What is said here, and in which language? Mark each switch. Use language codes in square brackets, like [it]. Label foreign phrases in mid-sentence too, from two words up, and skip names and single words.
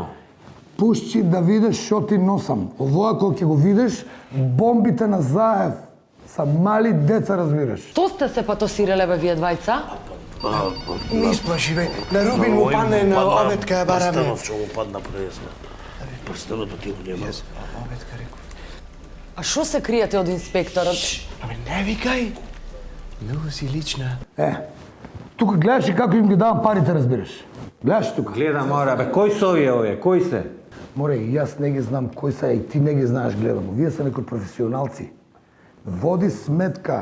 [mk] Пушчи да видиш шо ти носам. Ово ако ќе го видиш, бомбите на Заев са мали деца, разбираш. Што сте се патосирале бе вие двајца? Не исплаши, бе. На Рубин му падне на обедка бараме. Прстенот што му падна пресно. Прстенот ти го нема. Обедка реков. [sr] A što se krijete od inspektora? [mk] Не викај. Многу си лична. Тука гледаш и како им ги давам парите, разбираш. Гледаш тука. Гледам, мора, бе, кои се овие? Кои се? Море, и јас не ги знам кои са, и ти не ги знаеш, гледам. Вие са некои професионалци. Води сметка.